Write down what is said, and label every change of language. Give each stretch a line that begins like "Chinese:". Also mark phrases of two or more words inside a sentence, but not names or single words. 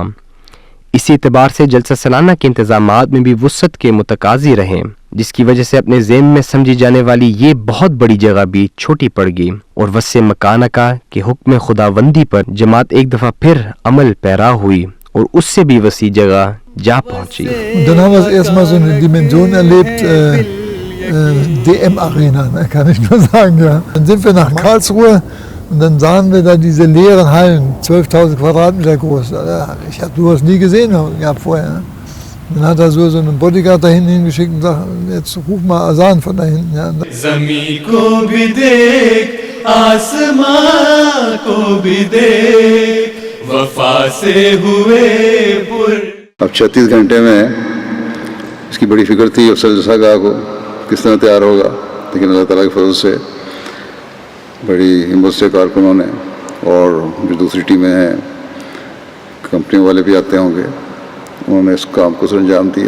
Urdu: اسی اعتبار سے جلسہ سالانہ کے انتظامات میں بھی وسعت کے متقاضی رہے، جس کی وجہ سے اپنے ذہن میں سمجھی جانے والی یہ بہت بڑی جگہ بھی چھوٹی پڑ گئی، اور
Arabic: وسع مکانہ کا
Urdu: کہ حکم خداوندی پر جماعت ایک دفعہ پھر عمل پیرا ہوئی اور اس سے بھی وسیع جگہ جا پہنچی۔
German: Dann haben wir es erstmal so eine Dimension erlebt, DM-Arena, kann ich nur sagen, ja. Dann sind wir nach Karlsruhe und dann sahen wir da diese leeren Hallen, 12.000 Quadratmeter groß. Ich habe sowas nie gesehen gehabt vorher. Dann hat er so einen Bodyguard da hinten hingeschickt und sagt, jetzt ruf mal Asan von da hinten. Ja.
Urdu: زمین کو بھی دیکھ آسمان کو بھی دیکھ وفا سے ہوئے پر۔ اب 36 گھنٹے میں اس کی بڑی فکر تھی افسر جلسہ گاہ کو کس طرح تیار ہوگا، لیکن اللہ تعالیٰ کے فضل سے بڑی ہمت سے کارکنوں نے اور جو دوسری ٹیمیں ہیں کمپنی والے بھی آتے ہوں گے، انہوں نے اس کام کو سر انجام دیا۔